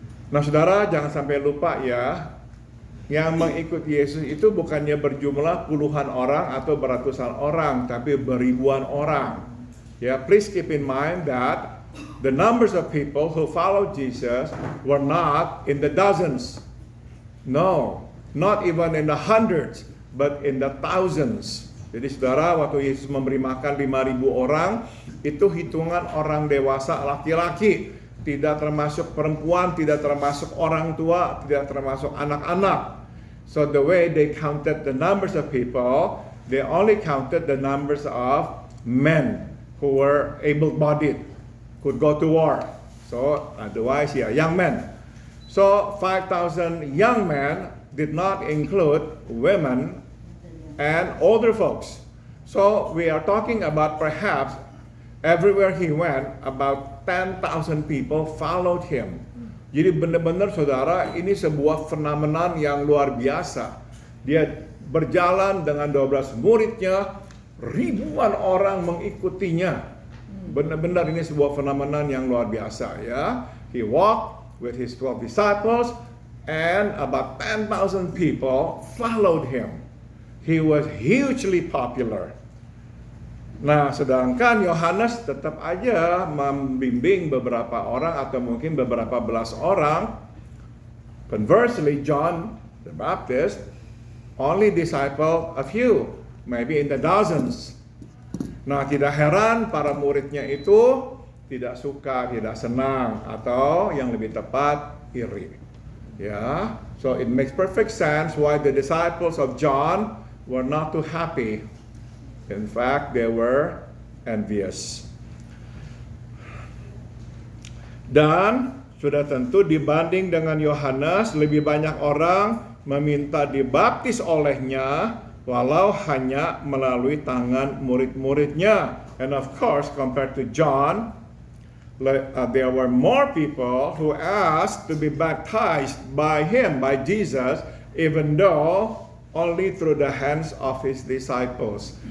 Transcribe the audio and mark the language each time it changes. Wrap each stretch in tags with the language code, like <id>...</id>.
<id>Nah saudara, jangan sampai lupa ya, yang mengikut Yesus itu bukannya berjumlah puluhan orang atau beratusan orang, tapi beribuan orang.</id> <en>Ya, please keep in mind that the numbers of people who followed Jesus were not in the dozens. No, not even in the hundreds, but in the thousands.</en> <id>Jadi saudara, waktu Yesus memberi makan 5.000 orang, itu hitungan orang dewasa laki-laki. Tidak termasuk perempuan, tidak termasuk orang tua, tidak termasuk anak-anak.</id> <en>So the way they counted the numbers of people, they only counted the numbers of men who were able-bodied, could go to war. So otherwise, young men. So 5,000 young men did not include women and older folks. So we are talking about perhaps everywhere he went, about 10,000 people followed him.</en> <id>Jadi benar-benar saudara, ini sebuah fenomenon yang luar biasa. Dia berjalan dengan 12 muridnya, ribuan orang mengikutinya. Benar-benar ini sebuah fenomenon yang luar biasa ya.</id> <en>He walked with his 12 disciples and about 10,000 people followed him. He was hugely popular.</en> <id>Nah, sedangkan Yohanes tetap aja membimbing beberapa orang atau mungkin beberapa belas orang.</id> <en>Conversely, John the Baptist only disciple a few, maybe in the dozens.</en> <id>Nah, tidak heran para muridnya itu tidak suka, tidak senang, atau yang lebih tepat, iri.</id> <en>Ya, so it makes perfect sense why the disciples of John were not too happy. In fact, they were envious.</en> <id>Dan sudah tentu dibanding dengan Yohanes, lebih banyak orang meminta dibaptis olehnya, walau hanya melalui tangan murid-muridnya.</id> <en>And of course, compared to John, there were more people who asked to be baptized by him, by Jesus, even though only through the hands of his disciples.</en>